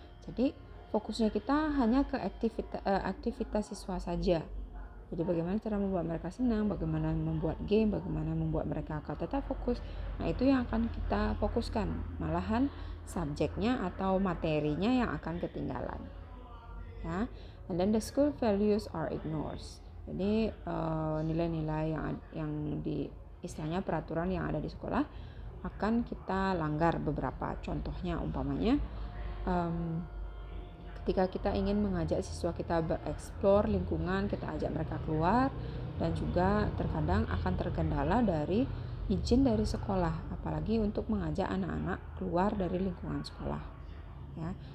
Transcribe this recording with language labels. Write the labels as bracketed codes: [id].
[id] Jadi fokusnya kita hanya ke aktivitas siswa saja. Jadi bagaimana cara membuat mereka senang, bagaimana membuat game, bagaimana membuat mereka akan tetap fokus. Nah, itu yang akan kita fokuskan. Malahan subjeknya atau materinya yang akan ketinggalan. Ya. [en] And then the school values are ignored. [id] Jadi nilai-nilai yang di istilahnya peraturan yang ada di sekolah akan kita langgar beberapa. Contohnya umpamanya ketika kita ingin mengajak siswa kita bereksplor lingkungan, kita ajak mereka keluar, dan juga terkadang akan terkendala dari izin dari sekolah, apalagi untuk mengajak anak-anak keluar dari lingkungan sekolah ya.